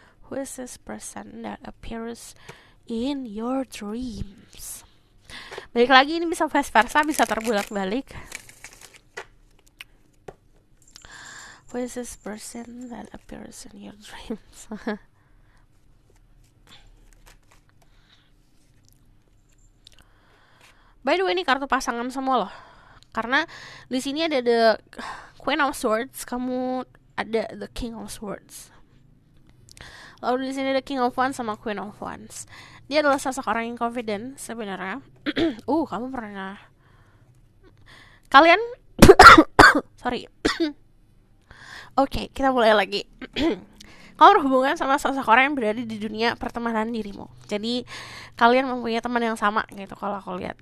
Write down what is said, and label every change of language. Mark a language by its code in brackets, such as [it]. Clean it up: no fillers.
[en] Who is this person that appears in your dreams? [id] Balik lagi, ini bisa vice versa, bisa terbulak-balik. [en] Who is this person that appears in your dreams? By the way, [id] ini kartu pasangan semua loh. Karena di sini ada the Queen of Swords, kamu ada the King of Swords. Lalu di sini ada King of Wands sama Queen of Wands. Dia adalah sosok orang yang confident sebenarnya. Kamu pernah kalian sorry. Oke, kita mulai lagi. Kamu berhubungan sama seseorang yang berada di dunia pertemanan dirimu. Jadi kalian mempunyai teman yang sama gitu kalau aku lihat.